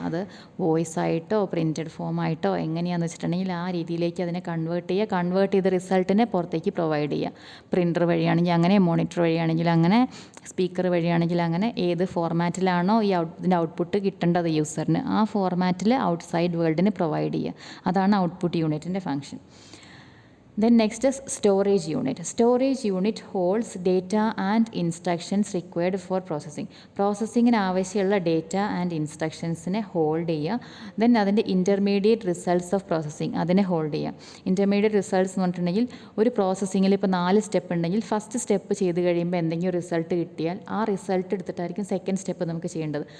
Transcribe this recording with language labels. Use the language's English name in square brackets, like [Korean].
[Malayalam] അത് വോയിസ് ആയിട്ടോ printed form ആയിട്ടോ എങ്ങനെയാണെന്ന് വെച്ചിട്ടുണ്ടെങ്കിൽ ആ രീതിയിലേക്ക് അതിനെ കൺവേർട്ട് ചെയ്യുക. കൺവേർട്ട് ചെയ്ത റിസൾട്ടിനെ പുറത്തേക്ക് പ്രൊവൈഡ് ചെയ്യുക. പ്രിൻ്റർ വഴിയാണെങ്കിൽ അങ്ങനെ, മോണിറ്റർ വഴിയാണെങ്കിൽ അങ്ങനെ, സ്പീക്കർ വഴിയാണെങ്കിൽ അങ്ങനെ, ഏത് ഫോർമാറ്റിലാണോ ഇതിൻ്റെ ഔട്ട്പുട്ട് കിട്ടേണ്ടത് യൂസറിന്, ആ ഫോർമാറ്റിൽ ഔട്ട്സൈഡ് വേൾഡിന് പ്രൊവൈഡ് ചെയ്യുക. അതാണ് ഔട്ട്പുട്ട് യൂണിറ്റിൻ്റെ function. [English] Then next is storage unit. Storage unit holds data and instructions required for processing. [Malayalam] പ്രോസസ്സിങ്ങിന് ആവശ്യമുള്ള ഡേറ്റ ആൻഡ് ഇൻസ്ട്രക്ഷൻസിനെ ഹോൾഡ് ചെയ്യുക. ദെൻ അതിൻ്റെ [English] intermediate results of processing [Malayalam] അതിനെ ഹോൾഡ് ചെയ്യുക. ഇൻ്റർമീഡിയറ്റ് റിസൾട്ട്സ് എന്ന് പറഞ്ഞിട്ടുണ്ടെങ്കിൽ ഒരു പ്രോസസ്സിങ്ങിൽ ഇപ്പോൾ 4 സ്റ്റെപ്പ് ഉണ്ടെങ്കിൽ ഫസ്റ്റ് സ്റ്റെപ്പ് ചെയ്ത് കഴിയുമ്പോൾ എന്തെങ്കിലും റിസൾട്ട് കിട്ടിയാൽ ആ റിസൾട്ട് എടുത്തിട്ടായിരിക്കും സെക്കൻഡ് സ്റ്റെപ്പ് നമുക്ക് ചെയ്യേണ്ടത്.